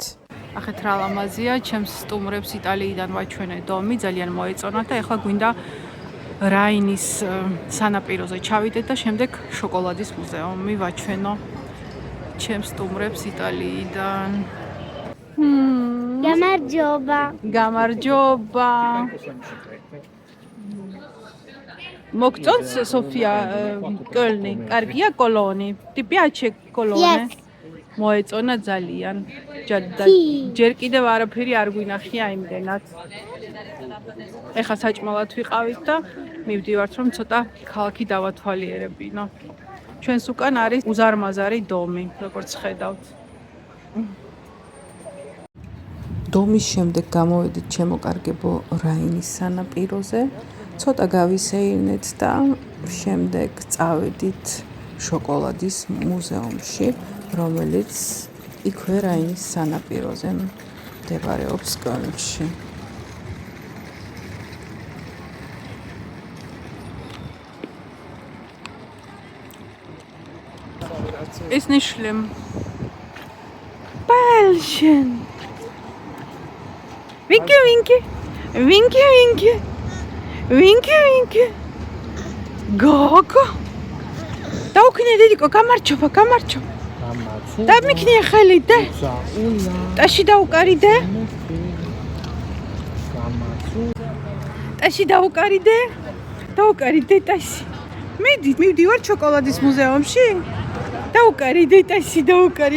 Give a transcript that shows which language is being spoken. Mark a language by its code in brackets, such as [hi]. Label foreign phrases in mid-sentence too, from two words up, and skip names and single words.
[ka] ახეთ რა ლამაზია, ჩემს სტუმრებს იტალიიდან ვაჩვენე დომი, ძალიან მოეწონათ და ეხლა გვინდა რაინის სანაპიროზე ჩავიდეთ და შემდეგ შოკოლადის მუზეუმი ვაჩვენო ჩემს სტუმრებს იტალიიდან. გამარჯობა. გამარჯობა. მოგწონს სოფია კოლნი? კარგია კოლონი? [it] Ti piace Colone? [ka] მოეწონა ძალიან. ჯერ კიდევ არაფერი არ გვინახია იმდენად. ეხლა საჭმელად ვიყავით და მივდივართ რომ ცოტა ქალაქი დავათვალიერებინო. ჩვენს უკან არის უზარმაზარი დომი, როგორც ხედავთ. დომის შემდეგ გამოვედით ჩემო-კარგებო რაინის სანაპიროზე, ცოტა გავისეირნეთ და შემდეგ წავედით შოკოლადის მუზეუმში, რომელიც იქვე რაინის სანაპიროზე მდებარეობს კოლნში. [de] Ist nicht schlimm. Bällchen. Winke, winke. Winke, winke. Winke, winke. [ka] გოგო. დაუქნიე დედიკო, გამარჯობა, გამარჯობა. დამიქნია ხელი და. ტაში დაუკარიდე. ტაში დაუკარიდე. დაუკარიდე ტაში. მივდივარ შოკოლადის მუზეუმში. დაუკარიდე ტაში, დაუკარი.